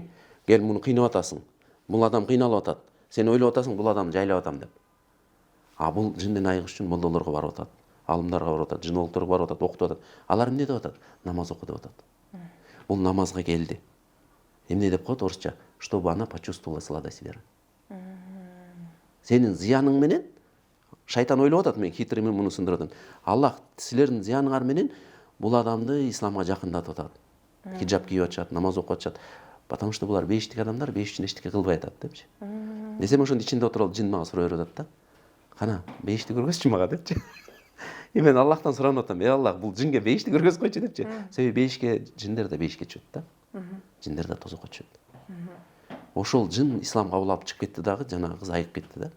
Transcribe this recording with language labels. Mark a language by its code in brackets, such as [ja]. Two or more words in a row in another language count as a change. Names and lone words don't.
[ky] Кел муну кыйнап атасың. Бул адам кыйналып атат. Сен ойлоп атасың, бул адам жайлап атам деп. Бул жинден айыгыш үчүн молдолорго барып атат, алымдарга барып атат, жинологторго барып атат, окутуп атат. Алар эмне деп атат? Намаз оку деп атат. Бул намазга келди. Эмне деп коет орусча? [ru] Чтобы она почувствовала сладость веры. [ky] Сенин зыяның менен шайтан ойлоп атат, мен хитрыймын, муну сындырып атам. Аллах силердин зыяныңар менен бул адамды исламга жакындатып атат. Хиджаб кийип атышат, намаз окуп атышат. [ru] Потому что [ky] булар бейиштик адамдар, бейиш үчүн эчтеке кылбай атат депчи. Десем ошонун ичинде отуруп жин мага суроо берип атат да. Кана, бейишти көргөзчү мага депчи. Мен Аллахтан суранып атам. Аллах, бул жинге бейишти көргөзүп койчу депчи. Себеби бейишке жиндер да бейишке түшөт да. Жиндер да тозокко түшөт. Ошол жин ислам кабыл алып чыгып кетти дагы, жанагы кыз айыгып кетти да.